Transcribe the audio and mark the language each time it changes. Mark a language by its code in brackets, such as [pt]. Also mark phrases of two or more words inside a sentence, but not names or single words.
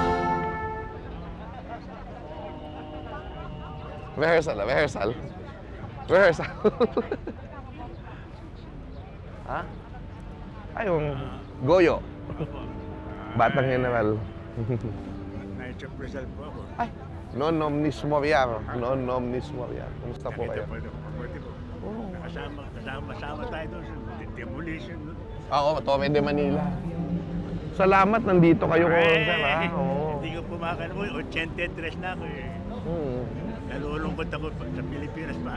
[en] Rehearsal. Rehearsal. [tl] Ha? Ay, yung Goyo. Batang General. Night of Rizal po ako. Ay, [la] non omnis moriar. Non omnis moriar. [tl] Kumusta po kayo? Pwede po. Kasama tayo doon sa demolition. Oo, Torre de Manila. Salamat, nandito kayo ko, sir, ha? Oo. Hindi ko pumakalamoy. 83 na ako eh. Nalulungkot ako sa Pilipinas pa.